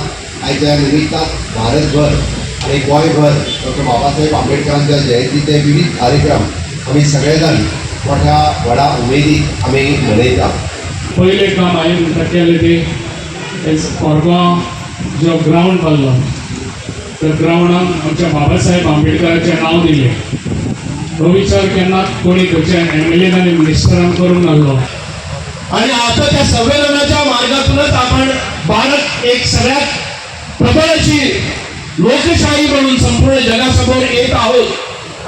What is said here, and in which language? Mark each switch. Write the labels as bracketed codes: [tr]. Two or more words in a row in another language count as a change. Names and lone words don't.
[kok] आयच्या निमित्तान भारतभर आणि गोंयभर डॉक्टर बाबासाहेब आंबेडकरांच्या जयंतीचे विविध कार्यक्रम आमी सगळे जाण मोठ्या व्हडा उमेदीन आमी मनयता। पहिले काम हांवें केलें तें कोरगांव जो ग्रावंड बांदलो त्या ग्रावंडाक आमच्या बाबासाहेब आंबेडकराचें नांव दिलें। तो विचार केन्ना कोणी खंयच्या MLA आनी मिनिस्टरान करूंक नासलो। [mr] आणि आता त्या संवेदनाच्या मार्गातूनच आपण भारत एक सगळ्यात प्रबळ अशी लोकशाही म्हणून संपूर्ण जगासमोर येत आहोत।